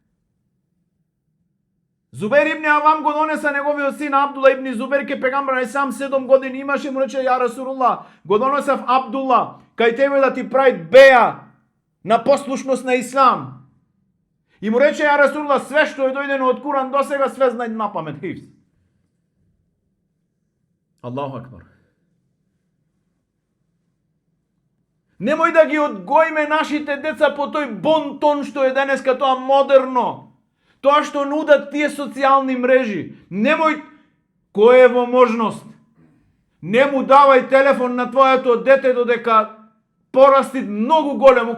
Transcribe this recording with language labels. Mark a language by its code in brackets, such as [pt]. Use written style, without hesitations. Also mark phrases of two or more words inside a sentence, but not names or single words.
[mk] Зубер ибн Авам го донеса неговиот син Абдула ибн Зубер, ке пегамбер сам 7 години имаше, му рече, [ar] يا رسول الله, [mk] го донесав Абдула, кај тебе да ти прави беа на послушност на ислам. И му рече, [ar] يا رسول الله, [mk] све што е дојдено од Куран до сега, све знај на памет, хифз. [ar] الله أكبر. [mk] Немој да ги одгоиме нашите деца по тој бонтон што е денеска тоа модерно. Тоа што нудат тие социјални мрежи. Немој, кој е во можност, не му давај телефон на твоето дете додека порасти многу големо.